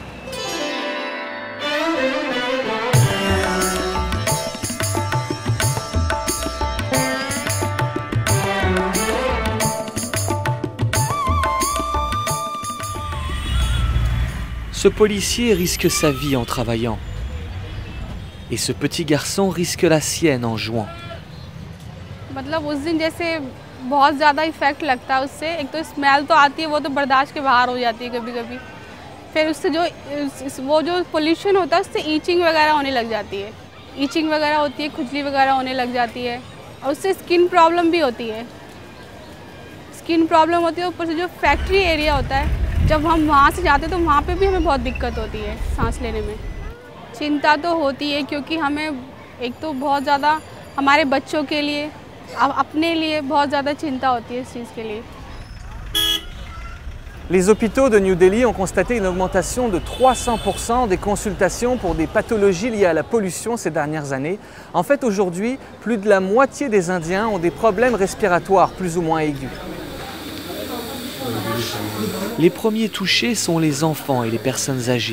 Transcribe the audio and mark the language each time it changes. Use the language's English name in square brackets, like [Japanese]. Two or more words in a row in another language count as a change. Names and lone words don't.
[French] Ce policier risque sa vie en travaillant. Et ce petit garçon risque la sienne en jouant. [Hindi] मतलब उस दिन जैसे बहुत ज़्यादा इफ़ेक्ट लगता है उससे, एक तो स्मेल तो आती है, वो तो बर्दाश्त के बाहर हो जाती है कभी-कभी। फिर उससे वो जो पोल्यूशन होता है उससे ईचिंग वगैरह होने लग जाती है। ईचिंग वगैरह होती है, खुजली वगैरह होने लग जाती है और उससे [English] skin problem [Hindi] भी होती है। [English] skin problem [Hindi] होती है, ऊपर से जो [English] factory area [Hindi] होता है, जब हम वहाँ से जाते हैं तो वहाँ पे भी हमें बहुत दिक्कत होती है सांस लेने में। चिंता तो होती है क्योंकि हमें एक तो बहुत ज़्यादा हमारे बच्चों के लिए, अपने लिए बहुत ज़्यादा चिंता होती है इस चीज़ के लिए। [French] Les hôpitaux de New Delhi ont constaté une augmentation de 300% des consultations pour des pathologies liées à la pollution ces dernières années. En fait, aujourd'hui, plus de la moitié des Indiens ont des problèmes respiratoires plus ou moins aigus. Les premiers touchés sont les enfants et les personnes âgées.